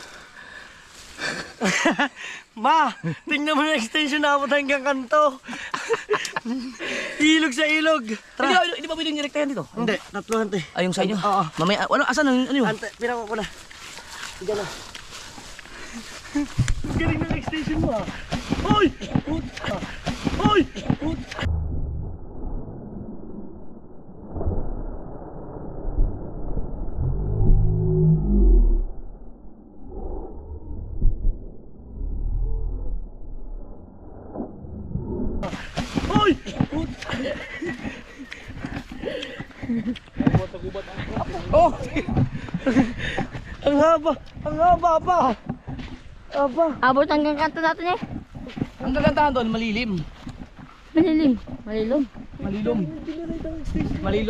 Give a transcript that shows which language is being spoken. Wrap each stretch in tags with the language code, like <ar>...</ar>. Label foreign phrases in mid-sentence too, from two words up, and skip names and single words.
<tl>Ma, tingnan mo na extension na abot hanggang kanto. Ilog sa ilog. Hindi ba pwedeng direktahan dito? Hindi, tatlo hante. Ay, yung sa inyo? Oo. Mamaya, asan ano yun? Hante, pinako ko na. Tiga na. Galing ng extension mo ah. Hoy! Puta! Hoy! Puta! Hoy! Puta! Oh! Ang haba! Ang haba pa! Aba! Abot hanggang kanto natin eh. Ang kagandahan doon, malilim. Malilim. Malilom. Malilom.</tl>